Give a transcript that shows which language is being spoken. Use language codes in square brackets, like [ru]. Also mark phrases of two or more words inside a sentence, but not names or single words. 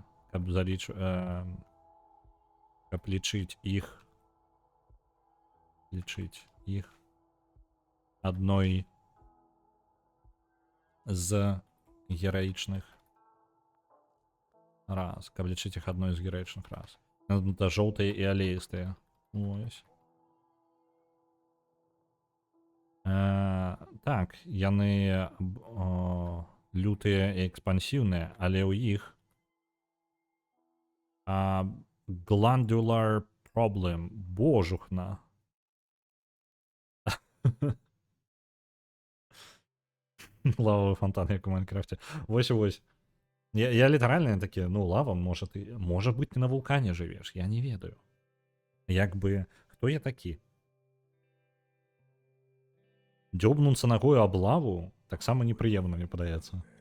[be] Каб каб лічыць іх адной з гераічных рас. Каб лічыць іх адной з гераічных рас. Занадта жоўтыя і алеістыя. Ось. Так, яны лютыя і экспансіўныя, але ў іх [en] glandular problem. [be] Божухна. Лавовый фонтан, як у Майнкрафте. Вось. Я літаральна такі, ну, лава, можа быць, ты на вулкане жывеш, я не ведаю. Як бы, хто я такі? Дзёбнуцца ногою об лаву таксама непрыемна, мне падаецца.